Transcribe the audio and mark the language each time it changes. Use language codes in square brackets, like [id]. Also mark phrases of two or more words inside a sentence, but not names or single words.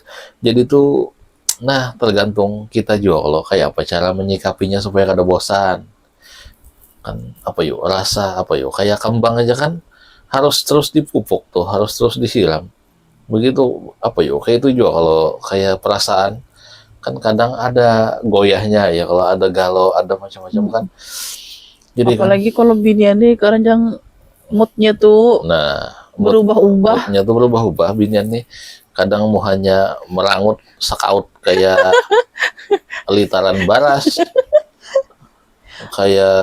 [bjn] Jadi tuh nah tergantung kita juga kalau kayak apa cara menyikapinya supaya kada bosan. Kan apa yuk rasa apa yuk kayak kembang aja kan harus terus dipupuk tuh, harus terus disiram. Begitu apa yuk kayak itu juga kalau kayak perasaan kan kadang ada goyahnya ya kalau ada galau ada macam-macam kan. [id] Jadi kan [bjn] Apalagi kalau binian nih kadang moodnya tuh [id] nah berubah-ubah. [bjn] moodnya tuh berubah-ubah binian nih kadang mau hanya merangut sekaut kayak litaran baras kayak